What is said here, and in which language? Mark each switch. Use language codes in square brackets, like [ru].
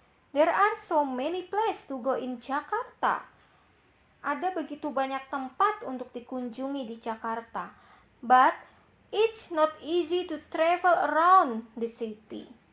[en] There are so many places to go in Jakarta. [id] Ada begitu banyak tempat untuk dikunjungi di Jakarta. But [en] it's not easy to travel around the city.